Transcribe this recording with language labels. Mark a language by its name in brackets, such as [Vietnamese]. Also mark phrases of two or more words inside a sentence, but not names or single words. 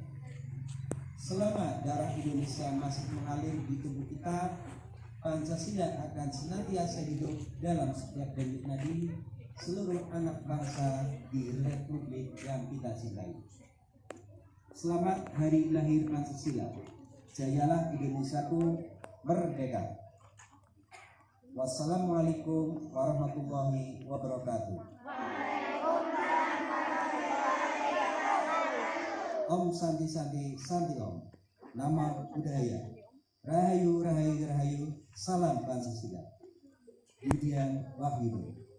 [Indonesian] Selama darah Indonesia masih mengalir di tubuh kita, Pancasila akan senantiasa hidup dalam setiap denyut nadi seluruh anak bangsa di Republik yang kita cintai. Selamat Hari Lahir Pancasila. Jayalah Indonesiaku merdeka. [Arabic] Wassalamualaikum warahmatullahi wabarakatuh. [Sanskrit] Om Santi Santi Santi Om. [Pali] Nama budaya. [Javanese] Rahayu Rahayu Rahayu. [Indonesian] Salam Pancasila. Didian Wahyudi.